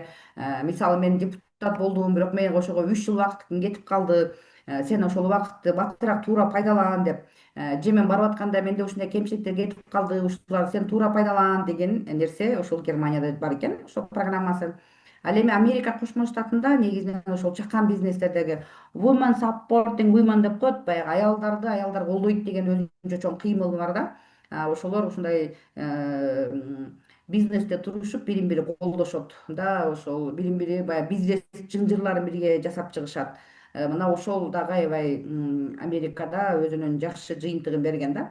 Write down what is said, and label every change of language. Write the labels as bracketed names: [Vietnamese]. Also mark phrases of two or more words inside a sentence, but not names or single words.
[Kyrgyz] Мисалы мен депутат болдум, бирок мен ошого 3 жыл убактым кетип калды. Сен ошол убакытты батыраак туура пайдалан деп. Же мен барып атканда менде ушундай кемчиликтер кетип калды, ушуларды сен туура пайдалан деген нерсе ошол Германияда бар экен, ошол программасы. Ал эми Америка Кошмо Штатында негизинен ошол чакан бизнестердеги [English] women supporting women [Kyrgyz] деп коет, баягы аялдарды аялдар колдойт деген өзүнчө чоң кыймыл бар да. Ошолор ушундай бизнесте турушуп бирин бири колдошот да, ошол бирин бири баягы бизнес жыңжырларын бирге жасап чыгышат. Мына ошол дагы аябай Америкада өзүнүн жакшы жыйынтыгын берген да.